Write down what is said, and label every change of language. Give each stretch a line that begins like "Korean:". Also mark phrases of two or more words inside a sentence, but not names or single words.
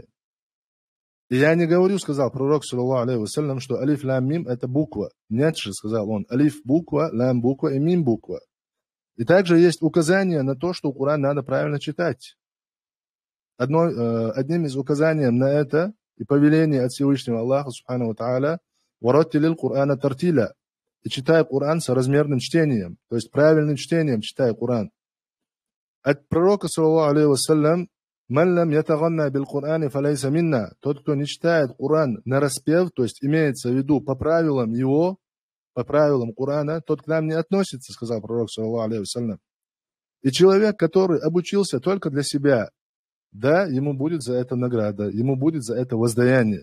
Russian: И я не говорю, сказал пророк,
Arabic: صلى الله عليه وسلم,
Russian: что
Arabic: ألف لام ميم
Russian: это буква. Нет же, сказал он, алиф буква, лам буква и мим буква. И также есть указание на то, что Коран надо правильно читать. Одним из указаний на это и повеление от Всевышнего Аллаха,
Arabic: سبحانه وتعالى, ورتل القرآن ترتيلا,
Russian: и читай Коран соразмерным чтением, то есть правильным чтением читай Коран. От пророка,
Arabic: صلى الله عليه وسلم, «من لم يتغن بالقرآن فليس منا»,
Russian: тот, кто не читает Коран на распев, то есть имеется в виду по правилам Корана, тот к нам не относится, сказал пророк,
Arabic: صلى الله عليه وسلم.
Russian: И человек, который обучился только для себя, да, ему будет за это награда, ему будет за это воздаяние.